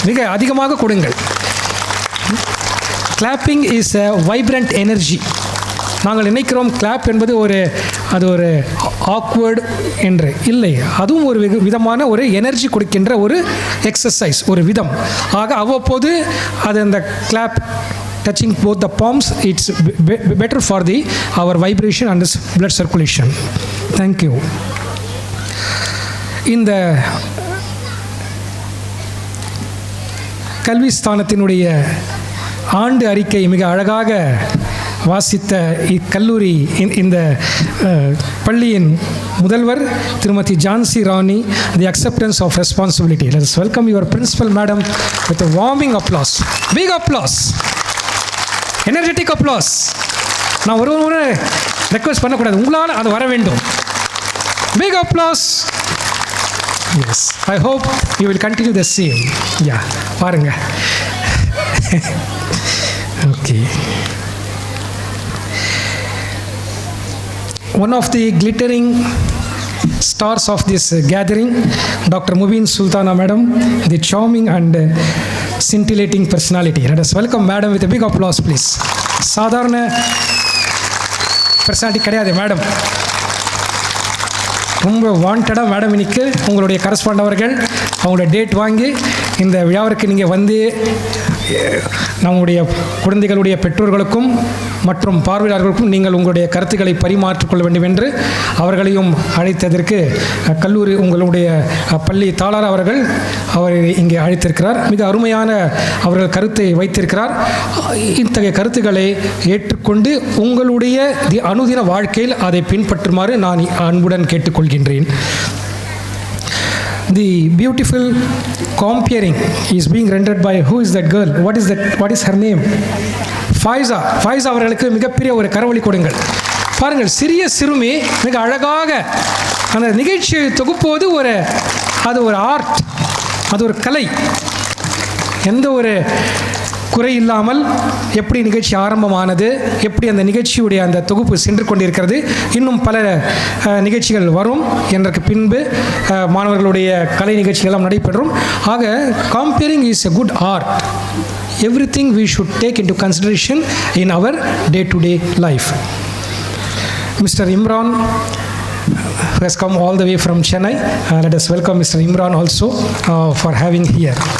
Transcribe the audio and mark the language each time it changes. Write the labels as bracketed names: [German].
[Tamil] மிக அதிகமாக கொடுங்கள். Clapping is a vibrant energy. நாங்கள் நினைக்கிறோம் கிளாப் என்பது அது ஒரு ஆக்வர்டு என்று இல்லை. அதுவும் ஒரு விதமான ஒரு எனர்ஜி கொடுக்கின்ற ஒரு எக்ஸசைஸ், ஒரு விதம். ஆக அவ்வப்போது அது அந்த clap [English] touching both the palms, it's better for our vibration and this blood circulation. Thank you. [Tamil] இந்த கல்வி ஸ்தானத்தினுடைய ஆண்டு அறிக்கை மிக அழகாக வாசித்த இக்கல்லூரி இந்த பள்ளியின் முதல்வர் திருமதி ஜான்சி ராணி, தி acceptance of responsibility. Let's welcome your principal madam with [English] a warming applause. Big applause. Energetic applause. [Tamil] நான் ஒரு ரெக்வெஸ்ட் பண்ணக்கூடாது, உங்களால் அது வர வேண்டும். [English] Big applause. Yes, I hope you will continue the same. [Tamil] Yeah, பாருங்க. [English] Okay. One of the glittering stars of this gathering, Dr. Mubin Sultana Madam, the charming and scintillating personality. Let us welcome Madam with a big applause, please. [Tamil] சாதாரண personality கிடையாது madam. ரொம்ப வாண்டடாக madam இன்னைக்கு உங்களுடைய correspond அவர்கள் அவங்களோட date வாங்கி இந்த விழாவிற்கு நீங்கள் வந்து நம்முடைய குழந்தைகளுடைய பெற்றோர்களுக்கும் மற்றும் பார்வையாளர்களுக்கும் நீங்கள் உங்களுடைய கருத்துக்களை பரிமாற்றிக்கொள்ள வேண்டும் என்று அவர்களையும் அழைத்ததற்கு கல்லூரி உங்களுடைய பள்ளி தாளாளர் அவர்கள் அவரை இங்கே அழைத்திருக்கிறார். மிக அருமையான அவர்கள் கருத்தை வைத்திருக்கிறார். இத்தகைய கருத்துக்களை ஏற்றுக்கொண்டு உங்களுடைய அனுதின வாழ்க்கையில் அதை பின்பற்றுமாறு நான் அன்புடன் கேட்டுக்கொள்கின்றேன். [English] The beautiful comparing is being rendered by who is that girl? What is her name? Faiza. [Tamil] Faiza அவர்களுக்கு மிகப்பெரிய ஒரு கரவொலி கொடுங்கள். பாருங்கள், சிறிய சிறுமி மிக அழகாக அந்த நிகழ்ச்சியை தொகுப்போது அது ஒரு ஆர்ட், அது ஒரு கலை. எந்த ஒரு குறை இல்லாமல் எப்படி நிகழ்ச்சி ஆரம்பமானது, எப்படி அந்த நிகழ்ச்சியுடைய அந்த தொகுப்பு சென்று கொண்டிருக்கிறது, இன்னும் பல நிகழ்ச்சிகள் வரும் என்றற்கு பின்பு மாணவர்களுடைய கலை நிகழ்ச்சிகள்லாம் நடைபெறும். [English] ஆக comparing is a good art. Everything we should take into consideration in our day-to-day life. Mr. Imran who has come all the way from Chennai. Let us welcome Mr. Imran also for having here.